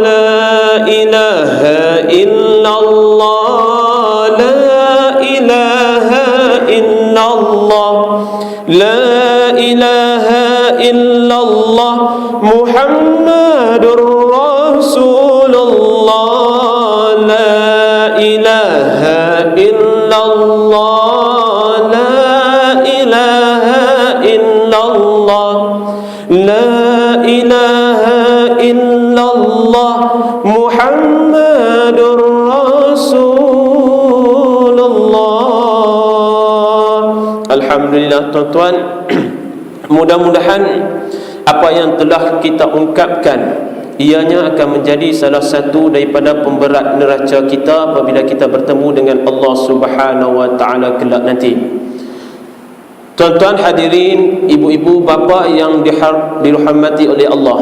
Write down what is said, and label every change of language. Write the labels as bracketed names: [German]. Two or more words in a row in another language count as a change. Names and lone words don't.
[Arabic] لا إله إلا الله، لا إله إلا الله، لا إله إلا الله، محمد رسول الله. لا إله إلا الله، لا إله إلا الله، لا إله إلا الله، محمد رسول الله. [Malay] Alhamdulillah tuan-tuan, mudah-mudahan apa yang telah kita ungkapkan ianya akan menjadi salah satu daripada pemberat neraca kita apabila kita bertemu dengan Allah [Arabic] سبحانه وتعالى [Malay] kelak nanti. Tuan-tuan hadirin, ibu-ibu, bapa yang dirahmati oleh Allah.